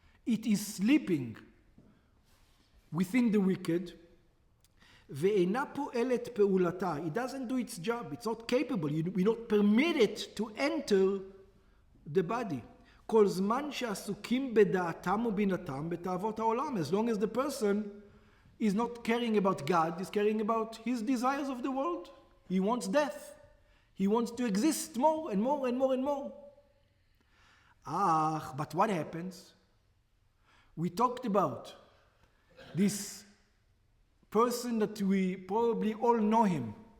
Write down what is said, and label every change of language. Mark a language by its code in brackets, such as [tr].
[en] It is sleeping within the wicked. [he] ואינה פועלת פעולתה. [en] It doesn't do its job. It's not capable. We don't permit it to enter the body. [he] כל זמן שעסוקים בדעתם ובינתם בתאוות העולם. [en] As long as the person is not caring about God, he's caring about his desires of the world. He wants death. He wants to exist more and more and more and more. But what happens? We talked about this person that we probably all know him.